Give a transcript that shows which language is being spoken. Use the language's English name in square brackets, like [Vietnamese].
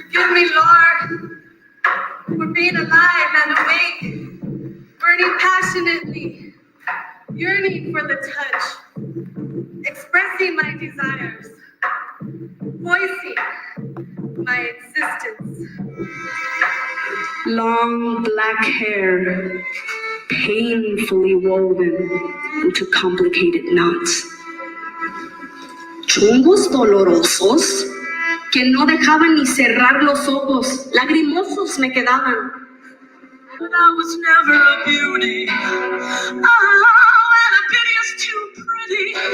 [English] Give me, Lord, for being alive and awake, burning passionately, yearning for the touch, expressing my desires, voicing my existence. Long black hair, painfully woven into complicated knots. [Spanish] Chungos dolorosos que no dejaban ni cerrar los ojos, lagrimosos me quedaban. [English] But I was never a beauty. Oh, and a pity is too pretty.